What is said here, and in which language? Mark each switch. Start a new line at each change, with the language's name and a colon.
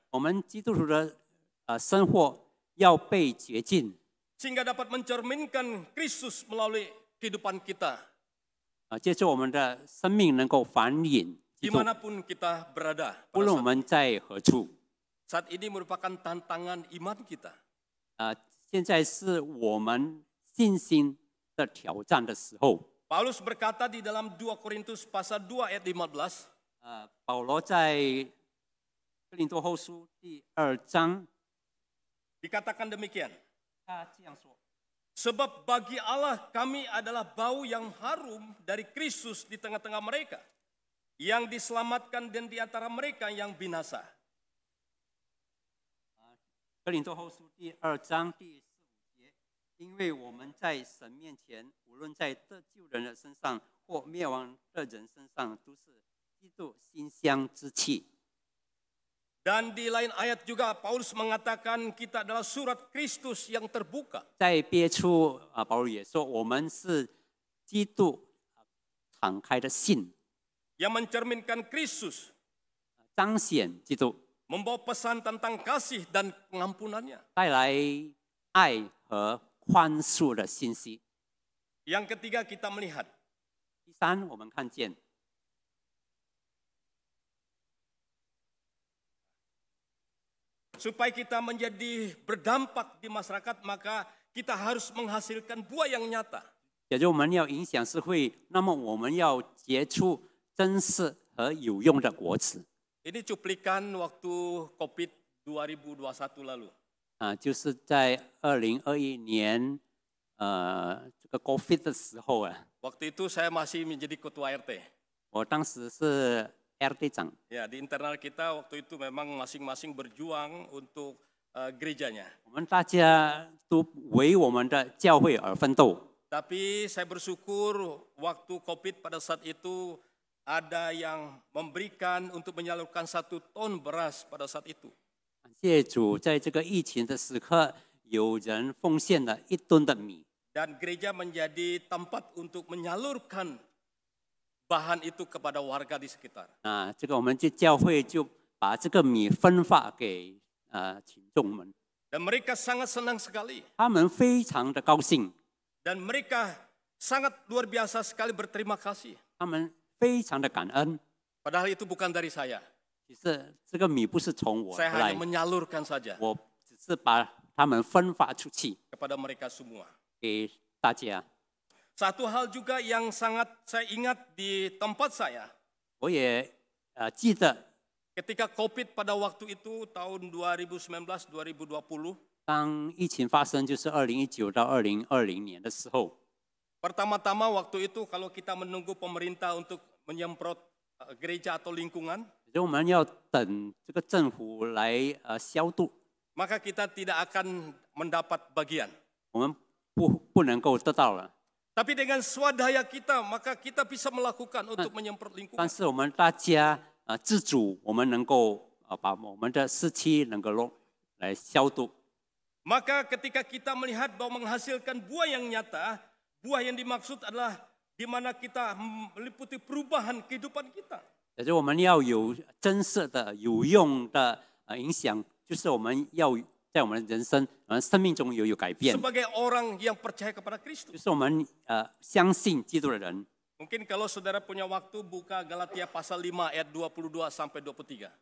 Chinese: 我们基督徒的生活要被洁净，
Indonesian: Sehingga dapat mencerminkan Kristus melalui kehidupan kita.
Chinese: 借助我们的生命能够反映基督，
Indonesian: Dimanapun kita berada.
Chinese: 不论我们在何处。
Indonesian: Saat ini merupakan tantangan iman kita.
Chinese: 现在是我们信心的挑战的时候。
Indonesian: Paulus berkata di dalam 2 Korintus pasal 2 ayat 15.
Chinese: 保罗在哥林多后书第2章，
Indonesian: Dikatakan demikian.
Chinese: 他这样说：
Indonesian: Sebab bagi Allah kami adalah bau yang harum dari Kristus di tengah-tengah mereka. Yang diselamatkan dan di antara mereka yang binasa.
Chinese: 哥林多后书第2章第4、5节，因为我们在神面前，无论在得救人的身上或灭亡的人身上，都是基督馨香之气。
Indonesian: Dan di lain ayat juga Paulus mengatakan kita adalah surat Kristus yang terbuka.
Chinese: 在别处保罗也说，我们是基督敞开的信，
Indonesian: Yang mencerminkan Kristus.
Chinese: 彰显基督，
Indonesian: Membawa pesan tentang kasih dan pengampunannya.
Chinese: 带来爱和宽恕的信息。
Indonesian: Yang ketiga kita melihat.
Chinese: 第三，我们看见
Indonesian: Supaya kita menjadi berdampak di masyarakat, maka kita harus menghasilkan buah yang nyata.
Chinese: 也就是我们要影响社会，那么我们要结出真实和有用的果子。
Indonesian: Ini cuplikan waktu COVID 2021 lalu.
Chinese: 就是在2021年，这个 COVID 的时候啊，
Indonesian: Waktu itu saya masih menjadi ketua RT.
Chinese: 我当时是RT 长。
Indonesian: Ya, di internal kita waktu itu memang masing-masing berjuang untuk gerejanya.
Chinese: 我们大家都为我们的教会而奋斗。
Indonesian: Tapi saya bersyukur waktu COVID pada saat itu ada yang memberikan untuk menyalurkan 1 ton beras pada saat itu.
Chinese: 感谢主，在这个疫情的时刻，有人奉献了1吨的米，
Indonesian: Dan gereja menjadi tempat untuk menyalurkan bahan itu kepada warga di sekitar.
Chinese: 啊，这个我们这教会就把这个米分发给群众们，
Indonesian: Dan mereka sangat senang sekali.
Chinese: 他们非常的高兴，
Indonesian: Dan mereka sangat luar biasa sekali berterima kasih.
Chinese: 他们非常的感恩。
Indonesian: Padahal itu bukan dari saya.
Chinese: 其实这个米不是从我
Indonesian: Saya
Chinese: 而来
Indonesian: hanya，menyalurkan saja
Chinese: 我只是把他们分发出去
Indonesian: kepada mereka semua.
Chinese: 给大家。
Indonesian: Satu hal juga yang sangat saya ingat di tempat saya,
Chinese: 我也记得，
Indonesian: ketika COVID pada waktu itu tahun 2019-2020,
Chinese: 当疫情发生，就是2019到2020年的时候，
Indonesian: pertama-tama waktu itu kalau kita menunggu pemerintah untuk menyemprot gereja atau lingkungan,
Chinese: 所以我们要等这个政府来消毒，
Indonesian: maka kita tidak akan mendapat bagian.
Chinese: 我们不能够得到了。
Indonesian: Tapi dengan swadaya kita, maka kita bisa melakukan untuk menyemprot
Chinese: 但是我们大家自主，我们能够把我们的市区能够来消毒。
Indonesian: Maka ketika kita melihat bahwa menghasilkan buah yang nyata, buah yang dimaksud adalah di mana kita meliputi perubahan kehidupan kita.
Chinese: 也就是我们要有真实的、有用的影响，就是我们要在我们的人生、我们生命中有改变，
Indonesian: Sebagai orang yang percaya kepada Kristus.
Chinese: 就是我们相信基督的人。
Indonesian: Mungkin kalau saudara punya waktu buka Galatia pasal 5 ayat 22 sampai 23.